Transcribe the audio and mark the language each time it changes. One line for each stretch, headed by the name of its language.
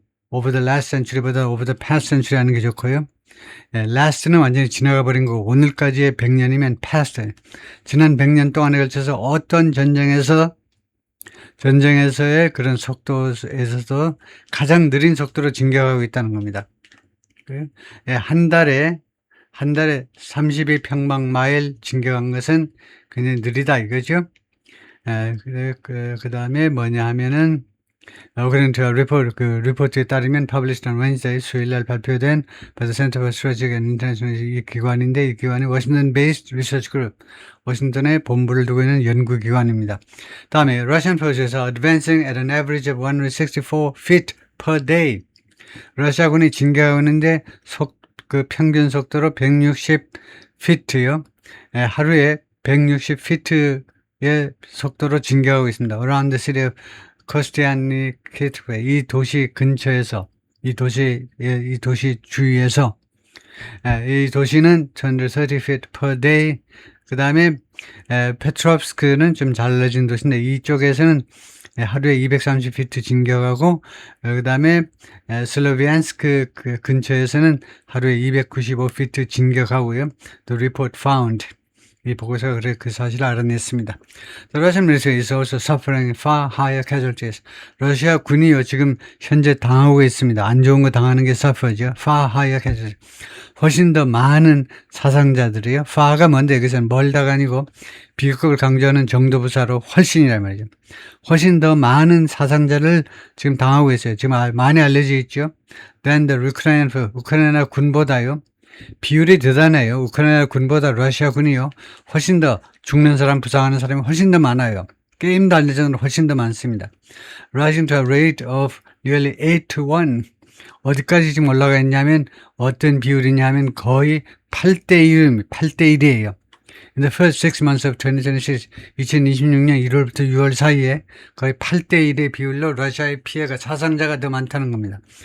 English: over the last century보다 over the past century
Korean: 하는 게 좋고요. last는 완전히 지나가 버린 거고, 오늘까지의 100년이면 past. 지난 100년 동안에 걸쳐서 어떤 전쟁에서의 그런 속도에서도 가장 느린 속도로 진격하고 있다는 겁니다. 한 달에 32평방마일 진격한 것은 굉장히 느리다 이거죠.
English: 그 다음에 뭐냐 하면은, according to a report,
Korean: 리포트에 따르면
English: published on Wednesday,
Korean: 수요일날 발표된
English: by the Center for Strategic and International
Korean: 이 기관인데, 이 기관이
English: Washington based research group,
Korean: 워싱턴에 본부를 두고 있는 연구기관입니다. 다음에
English: Russian forces are advancing at an average of 164 feet per day.
Korean: 러시아군이 진격하는데 그 평균 속도로 160피트요. 하루에 160피트의 속도로 진격하고 있습니다.
English: Around the city of Kostyantynivka,
Korean: 이 도시 근처에서, 이 도시 주위에서, 이 도시는
English: 130 feet per day.
Korean: 그 다음에 페트롭스크는 좀 잘라진 도시인데, 이쪽에서는 하루에 230피트 진격하고, 그 다음에 슬로비안스크 근처에서는 하루에 295피트 진격하고요.
English: The report found,
Korean: 이 보고서가 그 사실을 알아냈습니다.
English: The Russian military is also suffering far higher casualties.
Korean: 러시아 군이요, 지금 현재 당하고 있습니다. 안 좋은 거 당하는 게 suffer죠.
English: far higher casualties.
Korean: 훨씬 더 많은 사상자들이요. far가 뭔데, 여기서는 멀다가 아니고 비극을 강조하는 정도부사로 훨씬이란 말이죠. 훨씬 더 많은 사상자를 지금 당하고 있어요. 지금 많이 알려져 있죠.
English: Than the
Korean: 우크라이나 군보다요. 비율이 대단해요. 우크라이나 군보다 러시아 군이요. 훨씬 더 죽는 사람, 부상하는 사람이 훨씬 더 많아요. 게임도 알려져는 훨씬 더 많습니다.
English: Rising to a rate of nearly 8 to 1.
Korean: 어디까지 지금 올라가 있냐면 어떤 비율이냐면 거의 8대1이에요.
English: In the first 6 months of 2026,
Korean: 2026년 1월부터 6월 사이에 거의 8대1의 비율로 러시아의 피해가 사상자가 더 많다는 겁니다.